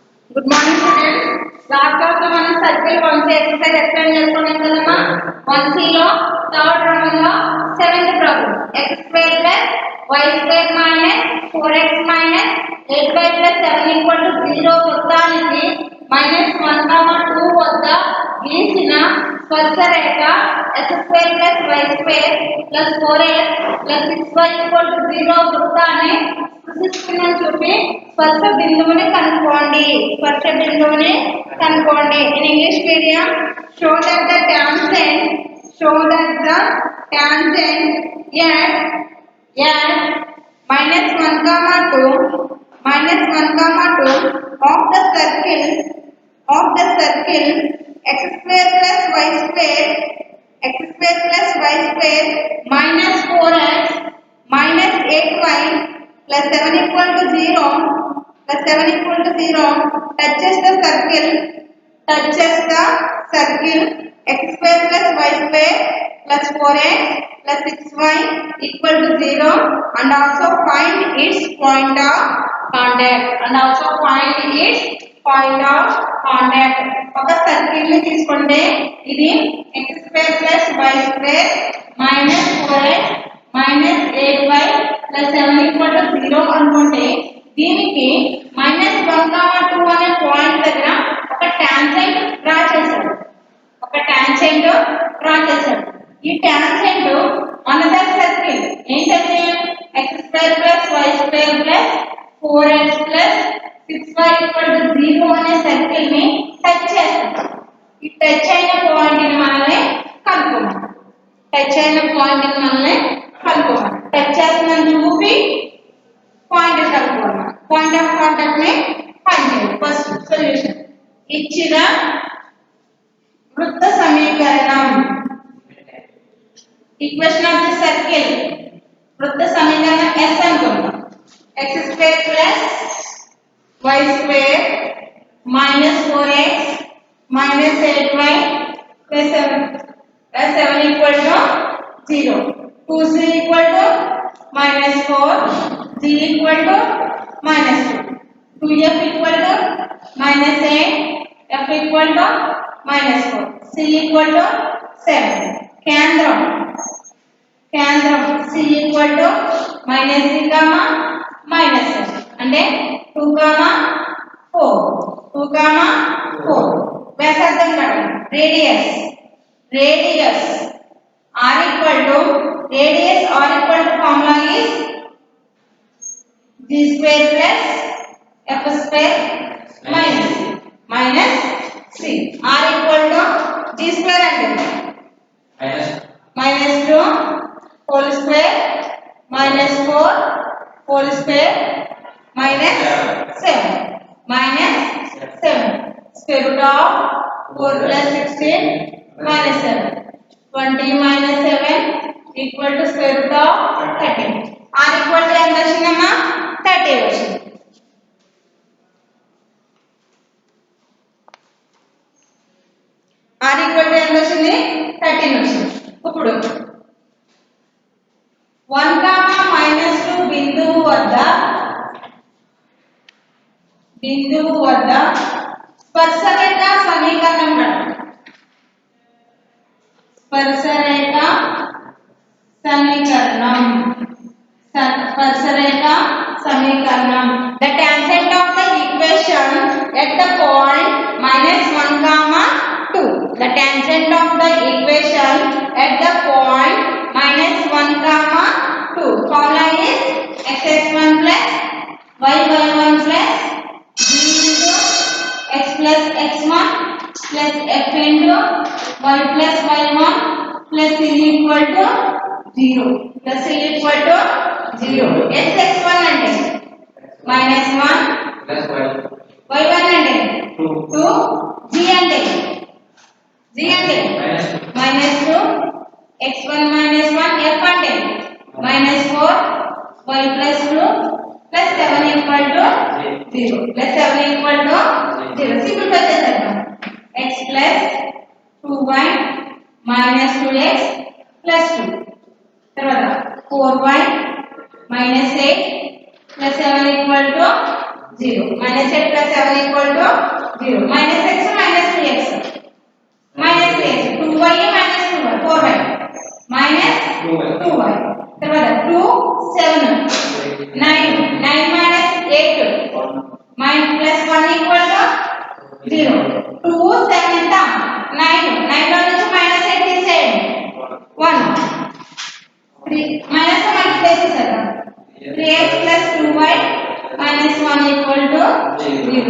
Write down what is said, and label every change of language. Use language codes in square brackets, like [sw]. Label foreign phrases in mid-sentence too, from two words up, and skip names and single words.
[en] good morning students. last class [te] లో మనం [en] circle 1C exercise explain [te] చేసుకున్నాం కదమ్మా. 1C లో [en] third round [te] లో [en] 7th problem [te] x² + y² - 4x - 8y + 7 0 వృత్తానికి -1, 2 వద్ద గీసిన స్పర్శరేఖ x² + y² + 4x + 6y 0 వృత్తాన్ని స్పృశిస్తుందని చూపి స్పర్శ బిందువుని కనుక్కోండి. [en] in English medium, show that the tangent at -1, 2 of the circle x² + y² -4x - 8y + 7 0 touches the circle x² + y² + 4x + 6y 0 and also find its point of contact. [te] ఒక సర్కిల్ ని తీసుకుంటే ఇది x² + y² -4x - 8y + 7 0 అనుకుంటే దీనికి -1, 2 అనే పాయింట్ దగ్గర ఒక [en] tangent draw [te] చేశాడు. ఈ [en] tangent another circle [te] ఏంటంటే x² + y² + 4x + 6y 0 అనే సర్కిల్ ని టచ్ చేస్తాడు. ఈ టచ్ అయిన పాయింట్ ని మనల్ని కనుక్కోమన్నాడు. టచ్ చేస్తుందని చూపి పాయింట్ కనుక్కోమన్నాడు. [en] point of contact [te] ని ఫైండ్ చేయాలి. [en] first solution [te] ఇచ్చిన వృత్త సమీకరణం, [en] equation of the circle, [te] వృత్త సమీకరణం S అనుకుందాం. x² + y² -4x - 8y + 7 0 2c -4 g -2 2f -8 f -4 c 7 కేంద్రం c -3, -7 అంటే 2, 4 వ్యాసార్థం కట్టండి. [en] రేడియస్ r formula is g² + f² minus c. r g² అంటే -2 whole square -4 whole square -7 square root of 4 + 16 -7 20 - 7 square root of 13. [te] r ఎంత వచ్చిందమ్మా? 30 వచ్చింది. r ఎంత వచ్చింది? 13 వచ్చింది. ఇప్పుడు 1, -2 బిందువు వద్ద స్పర్శరేఖ సమీకరణం కట్టండి. [en] The tangent of the equation at the point -1, 2. The tangent of the equation at the point -1, 2. Formula is x(x1 + y(y1 + g x + x1 + f (y + y1 + c 0. [te] x(x1) అంటే -1 y1 అంటే 2 g అంటే -2 x1 - 1 f అంటే -4 y + 2 + 7 0. సింప్లిఫై చేద్దాం. x + 2y - 2x + 2 తర్వాత 4y - 8 + 7 0. [en] Minus 8 plus 7 equal to 0. Minus x minus 3x. Minus 3x. 2y minus 2y. 4y. Minus 2y. [te] తర్వాత 2 7 9. [en] 9 minus 8. Minus plus 1 equal to 0. [te] 2 7 ఎంత 9. 9 లో నుంచి minus 8 తీసేయండి 1. [en] 3 minus 1 తీసేసారు 3x plus 2y minus 1 equal to 0.